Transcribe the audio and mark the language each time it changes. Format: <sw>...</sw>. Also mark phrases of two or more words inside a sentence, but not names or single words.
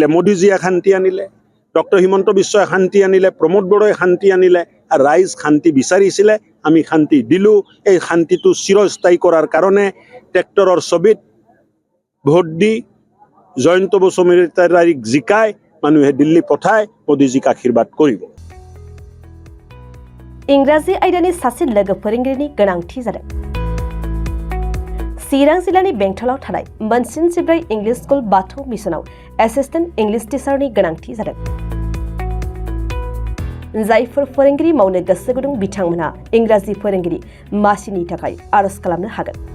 <as>মোদীজীয়ে শান্তি আনিলে, ডক্টৰ হিমন্ত বিশ্বই শান্তি আনিলে, প্ৰমোদ বড়োই শান্তি আনিলে, আৰু ৰাইজ শান্তি বিচাৰিছিলে, আমি শান্তি দিলোঁ। এই শান্তিটো চিৰস্থায়ী কৰাৰ কাৰণে ট্ৰেক্টৰৰ ছবিত ভোট দি জয়ন্ত বসুমতাৰীক জিকাই মানুহে দিল্লী পঠাই মোদীজীক আশীৰ্বাদ কৰিব।</as> <brx>इंराजि आयदानि सासे लोगो फोरोंगिरिनि गोनांथि जादों। चिरां जिल्लानि बेंटलाव थानाय मोनसिन जिब्रै</brx> <en>English school</en> <brx>बाथौ मिसनाव</brx> <en>assistant English</en> <brx>टिचारनि गोनांथि जादों। जायफोर फोरोंगिरि मावनो गोसो गुदुं बिथांमोनहा इंराजि फोरोंगिरि मासिनि थाखाय आरज खालामनो हागोन।</brx>